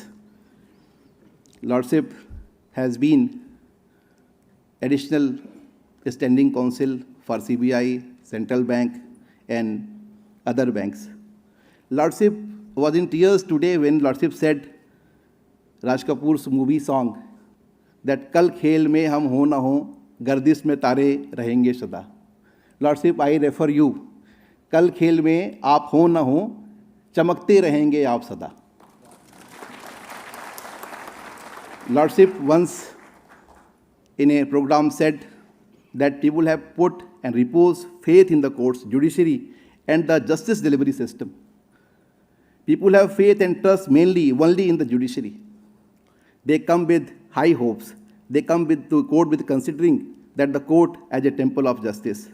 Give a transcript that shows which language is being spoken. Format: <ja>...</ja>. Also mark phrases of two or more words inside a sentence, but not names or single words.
<en>Lordship has been additional standing counsel for CBI, Central Bank, and other banks. Lordship was in tears today when Lordship said Raj Kapoor's movie song that</en> <hi>कल खेल में हम हो न हो, गर्दिश में तारे रहेंगे सदा.</hi> <en>Lordship, I refer you.</en> <hi>कल खेल में आप हो न हो, चमकते रहेंगे आप सदा.</hi> <en>Lordship once in a program said that people have put and repose faith in the courts, judiciary, and the justice delivery system. People have faith and trust only in the judiciary. They come with high hopes. They come to court with considering that the court as a temple of justice.</en>